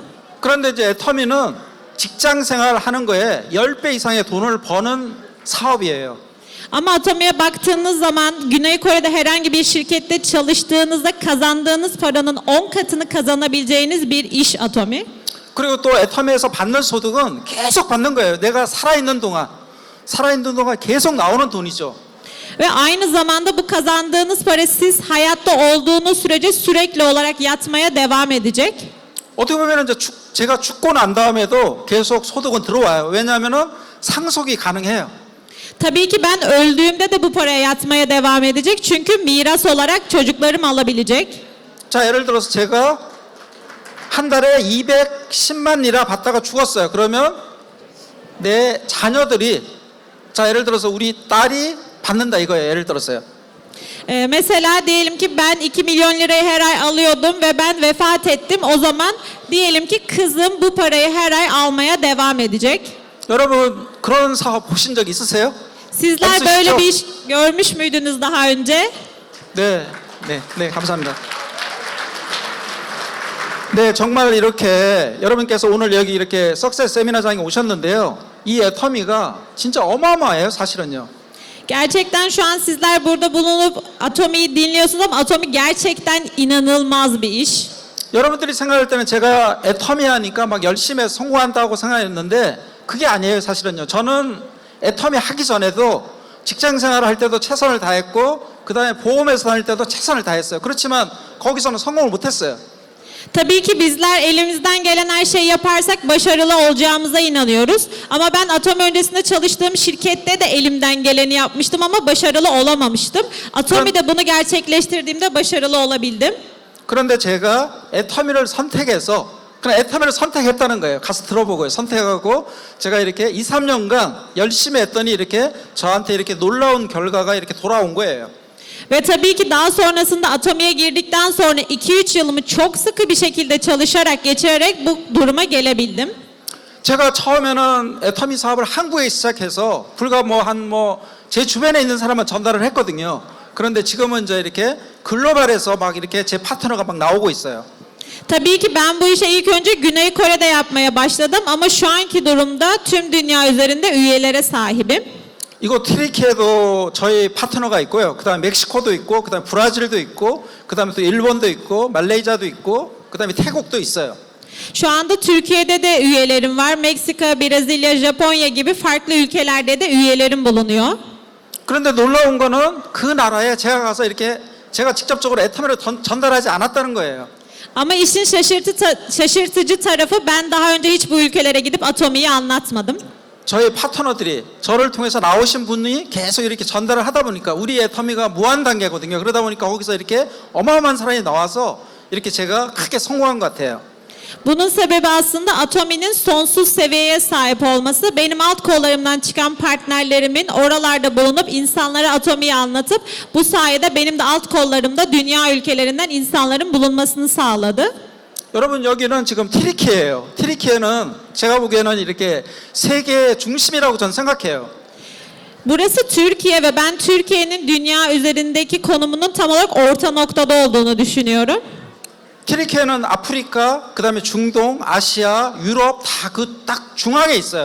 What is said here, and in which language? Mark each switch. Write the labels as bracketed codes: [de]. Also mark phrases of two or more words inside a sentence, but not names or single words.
[ko] 그런데 이제 애터미는 직장 생활하는 거에 10배 이상의 돈을 버는 사업이에요. [tr] Ama Atomi'ye baktığınız zaman Güney Kore'de herhangi bir şirkette çalıştığınızda kazandığınız paranın 10 katını kazanabileceğiniz bir iş Atomi. [ko] 그리고 또 애터미에서 받는 소득은 계속 받는 거예요. 내가 살아있는 동안 계속 나오는 돈이죠. [tr] Ve aynı zamanda bu kazandığınız para siz hayatta olduğunuz sürece sürekli olarak yatmaya devam edecek. [ko] 어떻게 보면 이제 제가 죽고 난 다음에도 계속 소득은 들어와요. 왜냐하면은 상속이 가능해요. [tr] Tabii ki ben öldüğümde de bu paraya yatmaya devam edecek. Çünkü miras olarak çocuklarım alabilecek. [ko] 자, 예를 들어서 제가 한 달에 210만 리라 받다가 죽었어요. 그러면 내 자녀들이 자, 예를 들어서 우리 딸이 받는다 이거예요. 예를 들었어요. [tr] Mesela diyelim ki ben 2 milyon lirayı her ay alıyordum ve ben vefat ettim. O zaman diyelim ki kızım bu parayı her ay almaya devam edecek. [ko] 여러분 그런 사업 보신 적 있으세요? [tr] Sizler böyle bir iş görmüş müydünüz daha önce? [ko] 네, 감사합니다. 네, 정말 이렇게 여러분께서 오늘 여기 이렇게 석세스 세미나장에 오셨는데요. 이 애터미가 진짜 어마어마해요, 사실은요. [tr] Gerçekten şu an sizler burada bulunup Atomi'yi dinliyorsunuz ama Atomi gerçekten inanılmaz bir iş. [ko] 여러분들이 생각할 때는 제가 애터미 하니까 막 열심히 해서 성공한다고 생각했는데 그게 아니에요, 사실은요. 저는 애터미 하기 전에도 직장 생활을 할 때도 최선을 다했고 그 다음에 보험회사 다닐 때도 최선을 다했어요. 그렇지만 거기서는 성공을 못했어요. [tr] Tabii ki bizler elimizden gelen her şeyi yaparsak başarılı olacağımıza inanıyoruz. Ama ben Atomi öncesinde çalıştığım şirkette de elimden geleni yapmıştım ama başarılı olamamıştım. Atomi'de bunu gerçekleştirdiğimde başarılı olabildim. [ko] 그런데 제가 애터미를 선택해서 그냥 애터미를 선택했다는 거예요. 가서 들어보고요. 선택하고 제가 이렇게 2, 3년간 열심히 했더니 이렇게 저한테 이렇게 놀라운 결과가 이렇게 돌아온 거예요. [tr] Ve tabii ki daha sonrasında Atomi'ye girdikten sonra 2-3 yılımı çok sıkı bir şekilde çalışarak, geçirerek bu duruma gelebildim. [ko] 제가 처음에는 애터미 사업을 한국에 시작해서 불과 제 주변에 있는 사람만 전달을 했거든요. 그런데 지금은 이제 이렇게 글로벌에서 막 이렇게 제 파트너가 막 나오고 있어요. [tr] Tabii ki ben bu işe ilk önce Güney Kore'de yapmaya başladım ama şu anki durumda tüm dünya üzerinde üyelere sahibim. [ko] 이거 튀르키예도 저희 파트너가 있고요. 그다음에 멕시코도 있고, 그다음에 브라질도 있고, 그다음에 또 일본도 있고, 말레이시아도 있고, 그다음에 태국도 있어요. [tr] Şu anda Türkiye'de de üyelerim var. Meksika, Brezilya, Japonya gibi farklı ülkelerde de üyelerim bulunuyor. [ko] 그런데 놀라운 거는 그 나라에 제가 가서 이렇게 제가 직접적으로 애터미를 전달하지 않았다는 거예요. [tr] Ama işin şaşırtıcı tarafı ben daha önce hiç bu ülkelere gidip Atomi'yi anlatmadım. [ko] 저희 파트너들이 저를 통해서 나오신 분이 계속 이렇게 전달을 하다 보니까 우리 애터미가 무한 단계거든요. 그러다 보니까 거기서 이렇게 어마어마한 사람이 나와서 이렇게 제가 크게 성공한 것 같아요. [tr] Bunun sebebi aslında Atomi'nin sonsuz seviyeye sahip olması. Benim alt kollarımdan çıkan partnerlerimin oralarda bulunup insanlara Atomi'yi anlatıp bu sayede benim de alt kollarımda dünya ülkelerinden insanların bulunmasını sağladı. [ko] 여러분 여기는 지금 튀르키예요. 튀르키예는 제가 보기에는 이렇게 세계의 중심이라고 저는 생각해요. [tr] Burası Türkiye ve ben Türkiye'nin dünya üzerindeki konumunun tam olarak orta noktada olduğunu düşünüyorum. [ko] 튀르키예는 아프리카, 그다음에 중동, 아시아, 유럽 다 그 딱 중앙에 있어요.